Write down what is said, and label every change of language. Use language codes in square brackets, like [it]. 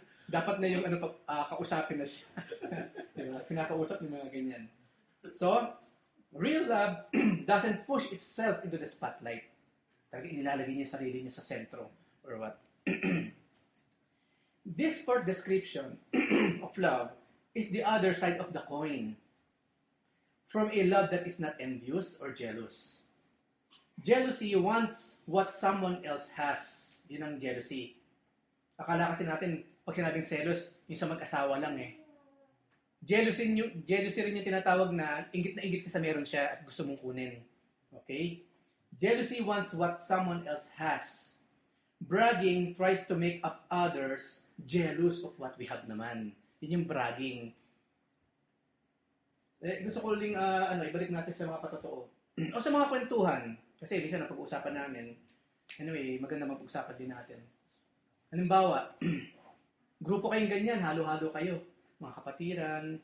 [tl] Dapat na yung kausapin na siya. Diba? Pinakausap yung mga ganyan. [en] So, real love doesn't push itself into the spotlight. [tl] Talagang inilalagay niya yung sarili niya sa sentro. [en] Or what? This fourth description of love is the other side of the coin. From a love that is not envious or jealous. Jealousy wants what someone else has. [tl] Yun ang jealousy. Akala kasi natin, pag sinabing selos, yung sa mag-asawa lang Jealousy rin yung tinatawag na inggit ka sa meron siya at gusto mong kunin. Okay? [en] Jealousy wants what someone else has. Bragging tries to make up others jealous of what we have naman. [tl] Yun yung bragging. Gusto ko ling ibalik natin sa mga patotoo. O sa mga kwentuhan. Kasi minsan napag-uusapan namin. Anyway, maganda mapag-usapan din natin. Halimbawa, grupo kayong ganyan, halo-halo kayo. Mga kapatiran,